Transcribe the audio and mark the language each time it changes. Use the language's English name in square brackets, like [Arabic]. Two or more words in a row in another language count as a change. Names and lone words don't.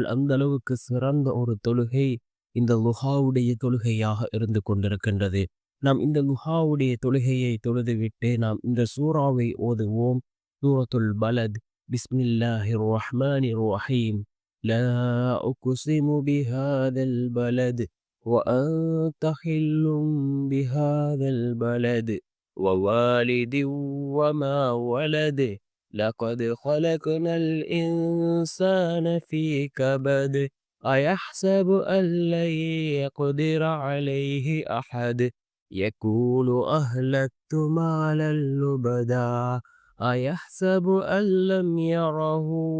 [Tamil] அந்த அளவுக்கு சிறந்த ஒரு தொழுகை இந்த லுஹாவுடைய தொழுகையாக இருந்து கொண்டிருக்கின்றது. நாம் இந்த லுஹாவுடைய தொழுகையை தொழுதுவிட்டு நாம் இந்த சூறாவை ஓதுவோம். [Arabic] سورة البلد. بسم الله الرحمن الرحيم. لا أقسم بهذا البلد وأنت حل بهذا البلد ووالد وما ولد لقد خلقنا الإنسان في كبد أيحسب أن لن يقدر عليه أحد يقول أهلكت مالا لبدا أيحسب أن لم يره